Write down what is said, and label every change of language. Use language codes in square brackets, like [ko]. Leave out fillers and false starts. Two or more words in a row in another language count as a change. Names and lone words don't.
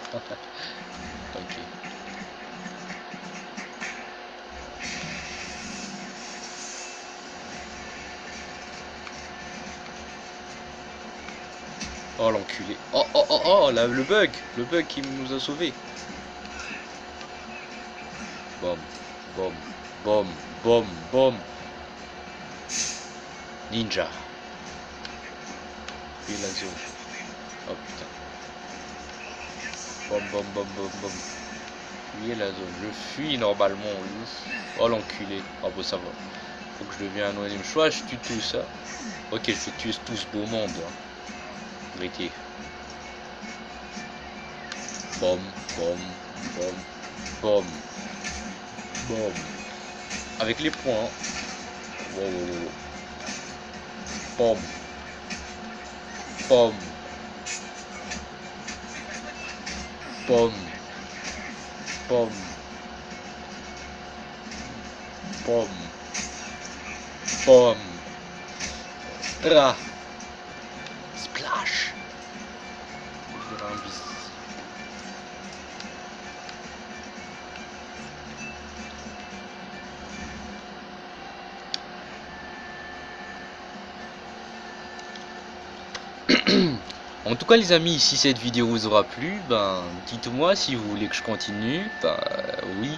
[fr] Ok. Oh l'enculé. Oh oh oh oh là, le bug qui nous a sauvés. Bom, bom, bom, bom, bom. Ninja. Puis la zone. Oh putain. Bom bom bom bom bom. Fuyez la zone. Je fuis normalement. Oh l'enculé. Oh bon ça va. Faut que je devienne anonyme. Soit je tue tout ça. Ok, je vais tuer tout ce beau monde. Hein. Vérité. Bom, bom, bom, bom, bom. Avec les points. Hein. Wow, wow, wow. Bom. Bom. Bom. Bom. Bom. Bom. Ra. Splash. En tout cas les amis, si cette vidéo vous aura plu, ben dites-moi si vous voulez que je continue, ben oui.